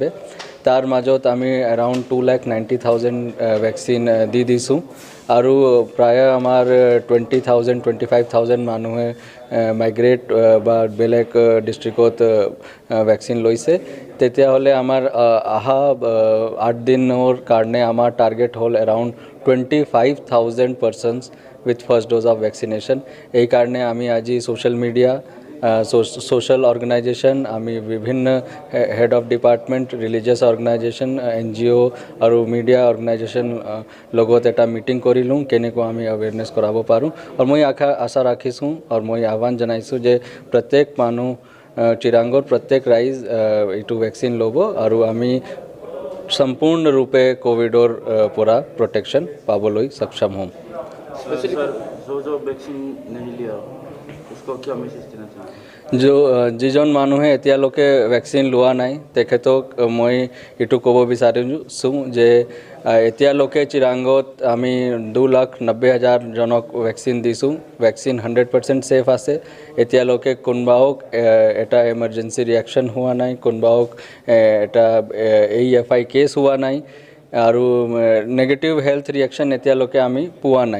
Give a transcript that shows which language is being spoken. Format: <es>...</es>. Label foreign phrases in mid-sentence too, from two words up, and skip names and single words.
<as>তাৰ মাজত আমি এৰাউণ্ড 2,90,000 ভেকচিন দি দিছোঁ আৰু প্ৰায় আমাৰ 20,000-25,000 মানুহে মাইগ্ৰেট বা বেলেগ ডিষ্ট্ৰিক্টত ভেকচিন লৈছে। তেতিয়াহ'লে আমাৰ অহা 8 দিনৰ কাৰণে আমাৰ টাৰ্গেট হ'ল এৰাউণ্ড 25,000</as> <en>persons with first dose of vaccination.</en> <as>এই কাৰণে আমি আজি</as> <en>social media, social organisation,</en> <as>আমি বিভিন্ন</as> <en>head of department, religious organisation,</en> <as>NGO আৰু</as> <en>media organisation</en> <as>লগত এটা মিটিং কৰিলোঁ কেনেকৈ আমি এৱেৰনেছ কৰাব পাৰোঁ। আৰু মই আশা ৰাখিছোঁ আৰু মই আহ্বান জনাইছোঁ যে প্ৰত্যেক মানুহ চিৰাঙৰ প্ৰত্যেক ৰাইজ এইটো ভেকচিন ল'ব আৰু আমি সম্পূৰ্ণৰূপে কোভিডৰ পৰা প্ৰটেকশ্যন পাবলৈ সক্ষম হ'ম।</as> <hi>जो वैक्सीन नहीं लिया उसको क्या मैसेज देना चाहिए?</hi> <as>যিজন মানুহে এতিয়ালৈকে ভেকচিন লোৱা নাই তেখেতক মই এইটো ক'ব বিচাৰিছোঁ যে এতিয়ালৈকে চিৰাঙত আমি 2,90,000 জনক ভেকচিন দিছোঁ। ভেকচিন 100% ছেফ আছে। এতিয়ালৈকে কোনোবাওক এটা</as> <en>emergency reaction</en> <as>হোৱা নাই, কোনোবাওক এটা</as> <en>AFI case</en> <as>হোৱা নাই আৰু</as> <en>negative health reaction</en> <as>এতিয়ালৈকে আমি পোৱা নাই।</as>